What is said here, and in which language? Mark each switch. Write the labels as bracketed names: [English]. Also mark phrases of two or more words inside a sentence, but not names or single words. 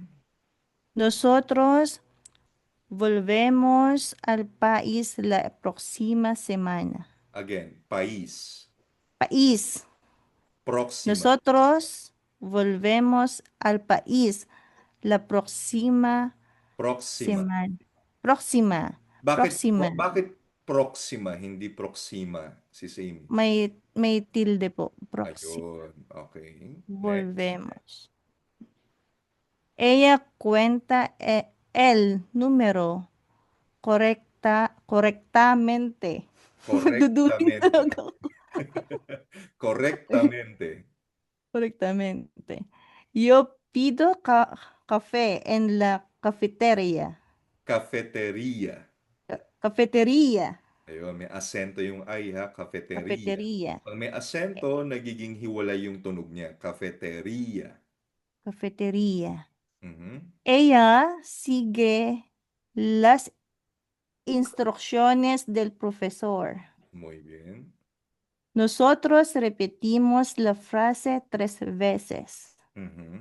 [Spanish] Nosotros volvemos al país la próxima semana. Again, país. País. Próxima. Nosotros volvemos al país la próxima Próxima. semana. Próxima. Próxima. [Filipino] Bakit próxima, hindi proxima, si Same? May tilde po. Próxima. Ayun. Okay. Next. [Spanish] Volvemos. Ella cuenta el número correctamente. [Filipino] Duduling [Spanish] Correctamente. [Filipino] talaga ako. [Spanish] Correctamente. Correctamente. Yo pido café en la cafetería. Cafeteria. Cafetería. [Filipino] Ayun, may asento yung I ha, cafeteria. [Spanish] Cafetería. [Filipino] Pag may asento, nagiging hiwalay yung tunog niya. [Spanish] Cafeteria. Cafetería. Mhm. Ella sigue las instrucciones del profesor. Muy bien. Nosotros repetimos la frase 3 veces. Mhm.